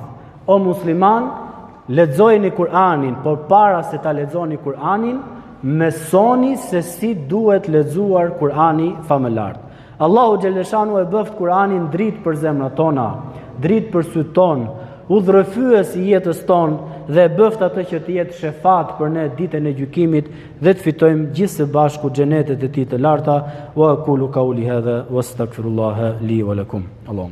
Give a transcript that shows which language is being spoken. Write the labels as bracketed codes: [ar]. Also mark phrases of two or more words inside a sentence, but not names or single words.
[sq] O musliman, lexojeni Kur'anin, por para se ta lexoni Kur'anin, mësoni se si duhet lexuar Kur'ani famëlart. Allahu xhaleshanu e bëft Kur'anin dritë për zemrat tona, dritë për sytë tonë, udhërëfyes i jetës tonë dhe bëft atë që të jetë shefat për ne ditën e gjykimit dhe të fitojmë gjithë së bashku xhenetet e tij të larta. [ar] وأقول قولي هذا وأستغفر الله لي ولكم. Allahumma